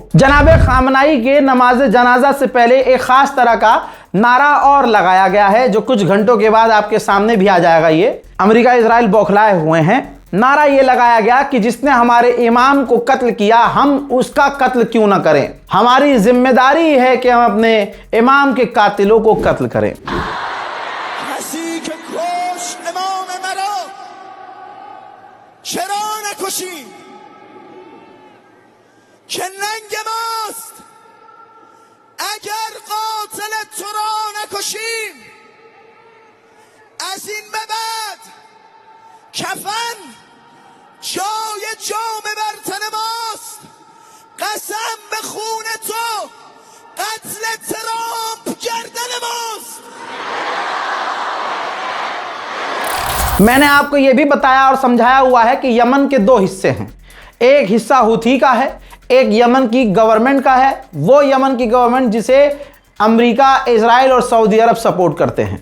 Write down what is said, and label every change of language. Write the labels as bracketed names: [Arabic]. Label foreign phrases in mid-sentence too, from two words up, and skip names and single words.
[Hindi] जनाब खामनाई के नमाज जनाजा से पहले एक खास तरह का नारा और लगाया गया है, जो कुछ घंटों के बाद आपके सामने भी आ जाएगा। ये अमेरिका इजराइल बौखलाए हुए हैं। नारा ये लगाया गया कि जिसने हमारे इमाम को कत्ल किया, हम उसका कत्ल क्यों ना करें। हमारी जिम्मेदारी है कि हम अपने इमाम के कातिलों को कत्ल करें। [Persian] اگر قاتل تو را نکشیم از این به بعد کفن جای جام بر تن ماست. قسم به خون تو قتل ترامپ گردن ماست. [Hindi] मैंने आपको यह भी बताया और समझाया हुआ है कि यमन के दो हिस्से हैं। एक हिस्सा हुथी का है, एक यमन की गवर्नमेंट का है, वो यमन की गवर्नमेंट जिसे अमेरिका, इजराइल और सऊदी अरब सपोर्ट करते हैं।